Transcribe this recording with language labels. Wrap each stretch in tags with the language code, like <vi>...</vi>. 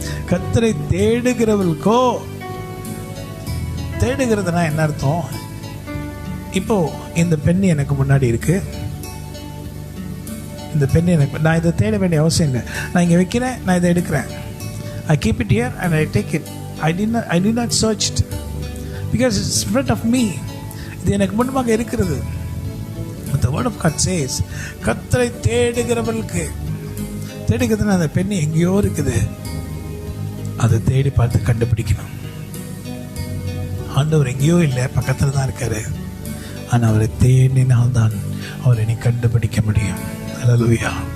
<ta>கர்த்தரை தேடுகிறவர்களுக்கோ, தேடுகிறதுனா என்ன அர்த்தம்? இப்போ இந்த பெண் எனக்கு முன்னாடி இருக்கு, இந்த பெண் எனக்கு, நான் இதை தேட வேண்டிய அவசியம் இல்லை. நான் இங்கே வைக்கிறேன், நான் இதை எடுக்கிறேன்.</ta> <en>I keep it here and I take it. I did not search it because it's in front of me.</en> <ta>இது எனக்கு முன்பாக இருக்கிறது.</ta> <en>But the word of God says,</en> <ta>கர்த்தரை தேடுகிறவர்களுக்கு, தேடுகிறதுனா அந்த பெண் எங்கேயோ இருக்குது, அதை தேடி பார்த்து கண்டுபிடிக்கணும். ஆண்டவர் எங்கேயோ இல்லை, பக்கத்தில் தான் இருக்காரு. ஆனால் அவரை தேடினால்தான் அவரை நீ கண்டுபிடிக்க முடியும். அல்லேலூயா.</ta>